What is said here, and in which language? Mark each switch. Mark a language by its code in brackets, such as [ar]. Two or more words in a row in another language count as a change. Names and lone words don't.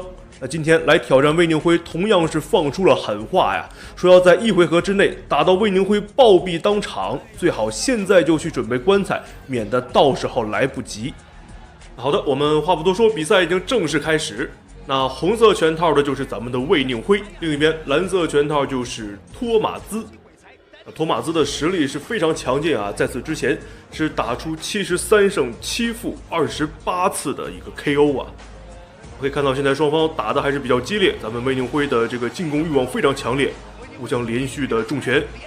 [zh] 那今天來挑戰魏寧輝，同樣是放出了狠話呀，說要在1回合之內打到魏寧輝暴斃當場，最好現在就去準備棺材，免得到時候來不及。好的，我們話不多說，比賽已經正式開始。那紅色拳套的就是咱們的魏宁輝，另一邊藍色拳套就是托馬兹。托馬茲的實力是非常强劲啊，在此之前是打出73勝7負28次的一个 KO 啊。可以看到现在双方打的还是比较激烈，咱们魏宁輝的这个进攻欲望非常强烈，互相连续的重拳。